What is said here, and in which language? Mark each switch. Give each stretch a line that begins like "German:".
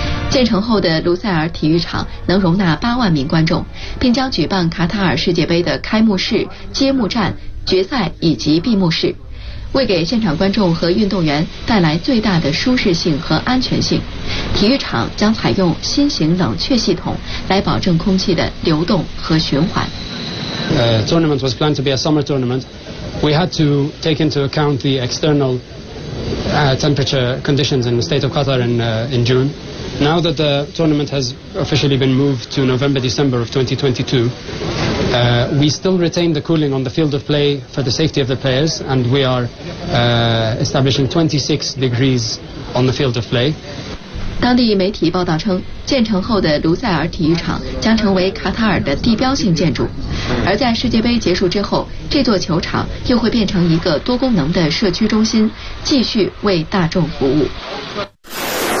Chinese: 建成后的卢塞尔体育场能容纳8万名观众，并将举办卡塔尔世界杯的开幕式、揭幕战、决赛以及闭幕式，为给现场观众和运动员带来最大的舒适性和安全性。体育场将采用新型冷却系统来保证空气的流动和循环。
English: Tournament was planned to be a summer tournament. We had to take into account the external temperature conditions in the state of Qatar in June. Now that the tournament has officially been moved to November, December of 2022,we still retain the cooling on the field of play for the safety of the players, and we are establishing 26 degrees on the field of play.
Chinese: 当地媒体报道称，建成后的卢塞尔体育场将成为卡塔尔的地标性建筑，而在世界杯结束之后，这座球场又会变成一个多功能的社区中心，继续为大众服务。